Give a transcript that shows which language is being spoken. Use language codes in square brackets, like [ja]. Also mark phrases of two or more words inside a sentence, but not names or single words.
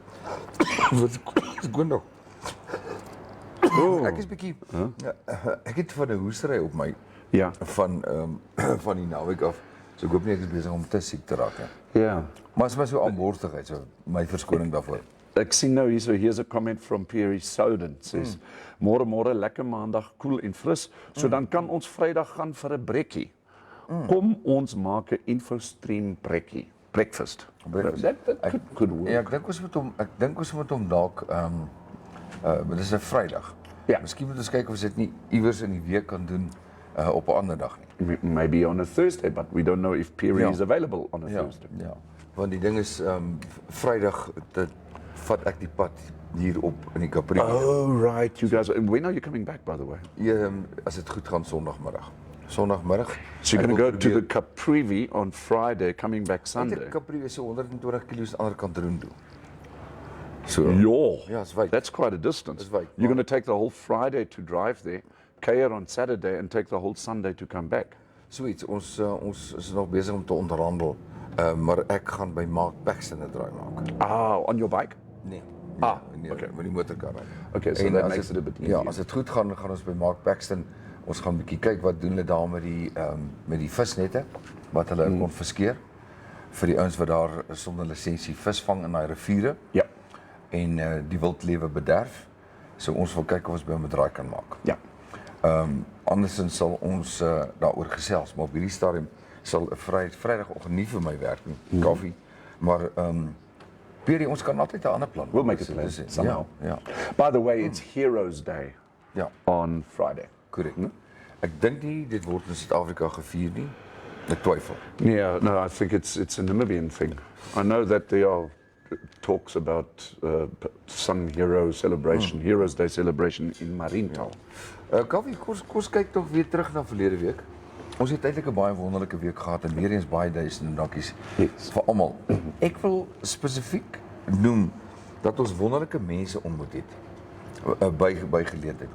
[af] Wat is goed nog? Ek is bietjie ek het van 'n hoestery op my Ja. van die naweek af. So ek hoop nie ek is besig om te siek te raak nie. Ja. Maar is maar so aanborstigheid, so my verskoning daarvoor. Ek sien nou hier, [en] so here's a comment from Pierre Souden. Says, [af] môre lekker maandag, koel en fris. So dan kan ons Vrydag gaan vir 'n brekkie. Kom ons maak 'n Infostream brekkie. [en] Breakfast. That could work. [af] Ja, ek dink ons moet hom dalk dit is 'n Vrydag. Ja. Miskien moet ons kyk of ons dit nie iewers in die week kan doen op 'n ander dag nie. [en] Maybe on a Thursday, but we don't know if Pierre [af] Ja. [en] is available on a Thursday. [af] Ja. Want die ding is Vrydag dit vat ek die pad hier op in die Capri. [en] Oh, right. You guys, when are you coming back, by the way? [af] As dit goed gaan Sondagmiddag. Sondagmiddag. [en] So you're going to go to the Capri on Friday, coming back Sunday? [af] Die Capri is so 120 km aan die ander kant Rundu. So. Ja, is wyd. [en] That's quite a distance. [af] Is wyd. [en] You're going to take the whole Friday to drive there, kuier on Saturday, and take the whole Sunday to come back. [af] Zoiets. Ons is nog bezig om te onderhandel. Maar ek gaan by Mark Paxton 'n draai maak. [en] Ah, on your bike? [af] Nee. [en] Okay. [af] Met die motorkar ry. [en] Okay, so that makes it a bit easier. [af] Ja, as dit goed gaan ons by Mark Paxton. Ons gaan 'n bietjie kyk wat doen hulle daar met die visnette wat hulle konfiskeer vir die ouens wat daar sonder lisensie vis vang in daai riviere. Ja. En die wildlewe bederf. So ons wil kyk of ons by 'n draai kan maak. Ja. Andersins sal ons daaroor gesels, maar op hierdie stadium sal 'n Vrydagoggend nie vir my werk nie. Koffie, maar Pierre, ons kan altyd 'n ander plan. [en] We'll make a plan [af] Dus, [en] somehow. [af] Ja. [en] By the way, it's Heroes Day [af] Ja, [en] on Friday. [af] korrek. Ek dink nie dit word in Suid-Afrika gevier nie. Ek twyfel. [en] Yeah, no, I think it's a Namibian thing. I know that there are talks about some hero celebration, Heroes Day celebration in Marintaal. [af] Kaffie, kos kyk tog weer terug na verlede week. Ons het eintlik 'n baie wonderlike week gehad en weer eens baie duisende dankies vir almal. Ek wil spesifiek noem dat ons wonderlike mense ontmoet het by geleentheid.